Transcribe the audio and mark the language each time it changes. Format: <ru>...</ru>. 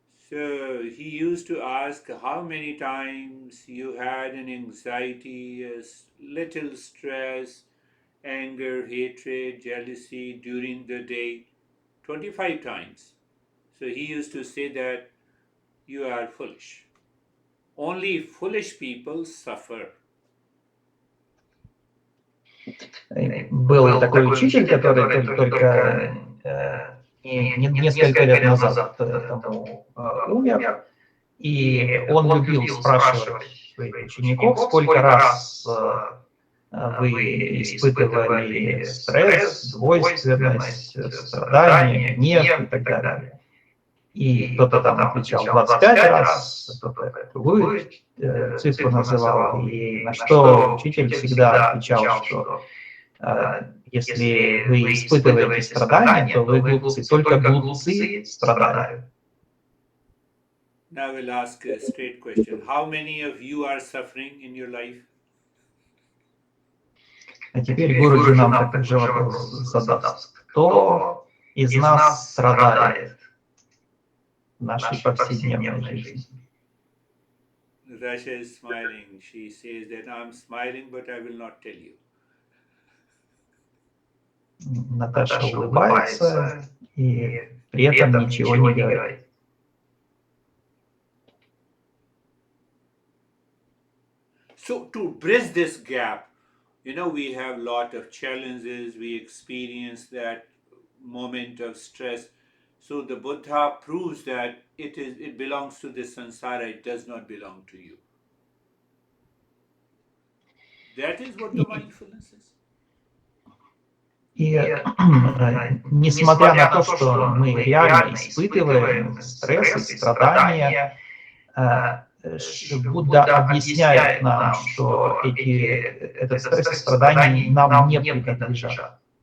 <en>So he used to ask how many times you had an anxiety, a little stress, anger, hatred, jealousy during the day. 25 times. So he used to say that you are foolish. Only foolish people suffer.</en> <ru>Был такой учитель, который только несколько лет назад умер, и он любил спрашивать своих учеников, сколько раз вы испытывали стресс, двойственность, страдания, гнев и так далее. И кто-то там отвечал 25 раз, кто-то другую цифру называл, и на что учитель всегда отвечал, что если вы испытываете страдания, то вы глупцы, только глупцы страдают.</ru> <en>Now we'll ask a straight question. How many of you are suffering in your life?</en> <ru>А теперь Гуруджи нам такой же вопрос задаст. Кто из нас страдает в нашей повседневной жизни?</ru> <en>Rasha is smiling. She says that I'm smiling, but I will not tell you.</en> <ru>Наташа улыбается и при этом ничего не говорит.</ru> <en>So to bridge this gap, we have a lot of challenges. We experience that moment of stress. So the Buddha proves that it belongs to the samsara. It does not belong to you. That is what the mindfulness is.</en> <ru>И несмотря на то, что мы реально испытываем стресс и страдания, Будда объясняет нам, что этот стресс и страдания нам не принадлежат.</ru>